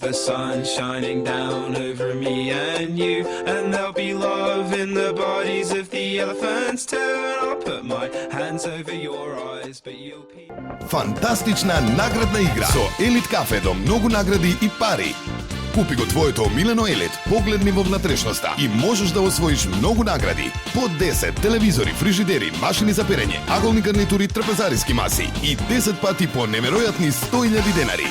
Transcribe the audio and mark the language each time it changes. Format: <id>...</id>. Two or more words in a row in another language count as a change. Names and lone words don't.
<en>the sun shining down over me and you, and there'll be love in the bodies of the elephants too, and I'll put my hands over your eyes but you'll peep.</en> <mk>Фантастична наградна игра со Елит кафе до многу награди и пари. Купи го твоето омилено Елит, погледни во внатрешноста и можеш да освоиш многу награди. По 10 телевизори, фрижидери, машини за перење, аголни гарнитури, трапезариски маси и 10 пати по неверојатни 100.000 денари.</mk>